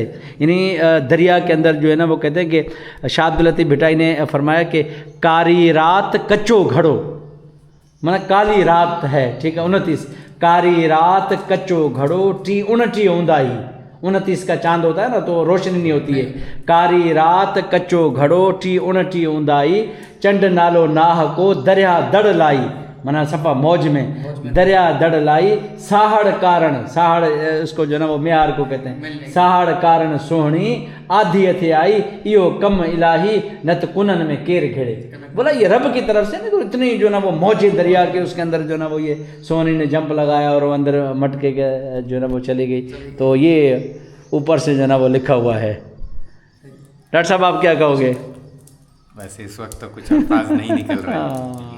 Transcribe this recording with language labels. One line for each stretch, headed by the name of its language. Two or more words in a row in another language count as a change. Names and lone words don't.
Urdu: یعنی دریا کے اندر جو ہے نا وہ کہتے ہیں کہ شاہ عبداللطیف بھٹائی نے فرمایا کہ
Sindhi: कारी रात कच्चो घड़ो,
Urdu: مانا کالی رات ہے، ٹھیک ہے، 29,
Sindhi: कारी रात कच्चो घड़ो टी 29 ऊंदाई,
Urdu: 29 کا چاند ہوتا ہے نا تو روشنی نہیں ہوتی ہے.
Sindhi: कारी रात कच्चो घड़ो टी 29 ऊंदाई, चंड नालो नाह को दरिया दड़ लाई, माना सफ़ा मौज में दरिया दड़ लाई, साहड़ कारण, साहड़
Urdu: اس کو جو ہے نا وہ میار کو کہتے ہیں,
Sindhi: साहड़ कारण सोहनी आधी हथे आई, इहो कम इलाही नत कुनन में केर घेड़े।
Urdu: بولا یہ رب کی طرف سے نہیں، تو اتنی جو نا وہ موجے دریا کے اس کے اندر جو نا وہ یہ سوہنی نے جمپ لگایا اور وہ اندر مٹکے کے جو نا وہ چلی گئی. تو یہ اوپر سے جو نا وہ لکھا ہوا ہے. ڈاکٹر صاحب آپ کیا کہو گے? ویسے اس وقت تو کچھ الفاظ نہیں نکل رہا ہے.